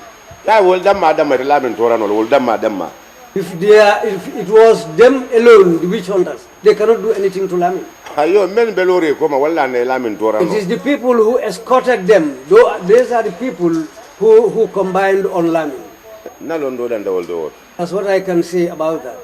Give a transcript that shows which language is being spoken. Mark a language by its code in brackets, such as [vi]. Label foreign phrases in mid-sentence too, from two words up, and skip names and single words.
[en] Ya wol damma damma la men tora no wol damma If it was them alone, the witch hunters, they cannot do anything to Lamin. It is the people who escorted them. These are the people who combined on Lamin. That's what I can say about that.